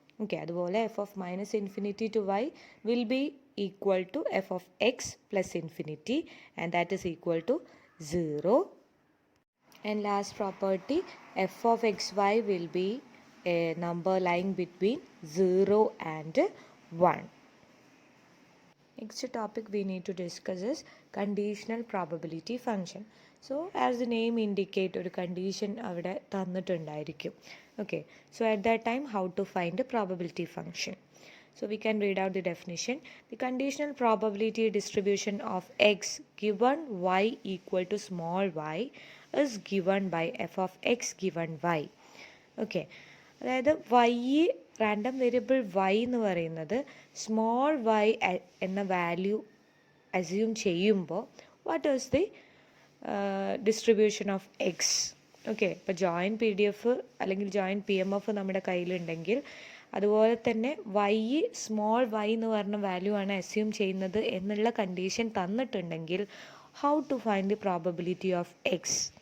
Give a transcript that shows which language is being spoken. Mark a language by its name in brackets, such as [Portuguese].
[English] Okay, അതുപോലെ f of minus infinity to y will be equal to f of x plus infinity and that is equal to 0. And last property, f of x y will be a number lying between 0 and 1. Next topic we need to discuss is conditional probability function. So as the name indicate, [Malayalam] ഒരു condition അവിടെ തന്നിട്ടുണ്ടായിരിക്കും. [English] Okay, so at that time how to find the probability function? So we can read out the definition. The conditional probability distribution of x given y equal to small y is given by f of x given y. Okay, അതായത് y random variable y എന്ന് പറയുന്നത് small y എന്ന value assume ചെയ്യുമ്പോൾ what is the distribution of x. [Malayalam] Okay, ഇപ്പോൾ joint PDF അല്ലെങ്കിൽ joint PMF നമ്മുടെ കയ്യിലുണ്ടെങ്കിൽ അതുപോലെ തന്നെ y സ്മോൾ y എന്ന് പറഞ്ഞ വാല്യൂ ആണ് അസ്യൂം ചെയ്യുന്നത് എന്നുള്ള കണ്ടീഷൻ തന്നിട്ടുണ്ടെങ്കിൽ [English] How to find the probability of x.